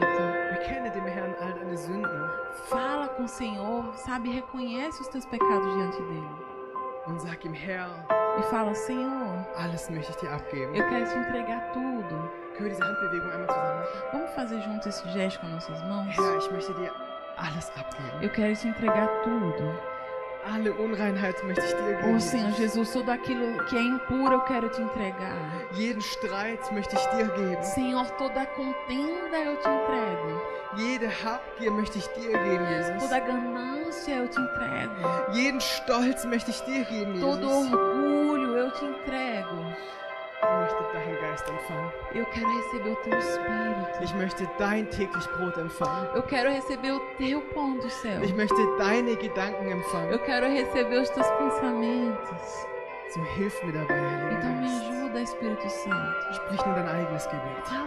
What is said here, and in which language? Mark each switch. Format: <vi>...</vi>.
<de>Bekenne dem Herrn all deine Sünden</de> <pt>Fala com o Senhor, sabe, reconhece os teus pecados diante dele.</pt> <de>und sag ihm, Herr,</de> <pt>E fala: Senhor,</pt> <de>alles möchte ich dir abgeben.</de> <pt>eu quero te entregar tudo.</pt> <de>Können wir diese Handbewegung einmal zusammen machen?</de> <pt>Vamos fazer juntos esse gesto com nossas mãos?</pt> <de>Herr, ich möchte dir alles abgeben.</de> <pt>Eu quero te entregar tudo.</pt> <de>Alle Unreinheit möchte ich dir Oh geben.</de> <pt>Senhor Jesus, tudo aquilo que é impuro eu quero te entregar.</pt> <de>Jeden Streit möchte ich dir geben.</de> <pt>Senhor, toda contenda eu te entrego.</pt> <de>Jede Habgier möchte ich dir geben, Jesus.</de> <pt>Toda ganância eu te entrego.</pt> <de>Jeden Stolz möchte ich dir geben,</de> <pt>Todo</pt> <de>Jesus.</de> <pt>orgulho eu te entrego.</pt> <de>Ich möchte deinen Geist empfangen.</de> <pt>Eu quero receber o teu Espírito.</pt> <de>Ich möchte dein täglich Brot empfangen.</de> <pt>Eu quero receber o teu pão do céu.</pt> <de>Ich möchte deine Gedanken empfangen.</de> <pt>Eu quero receber os teus pensamentos.</pt> <de>So hilf mir dabei, Heiliger</de> <pt>Então me</pt> <de>Geist.</de> <pt>ajuda, Espírito Santo.</pt> <de>Sprich nun dein eigenes Gebet</de>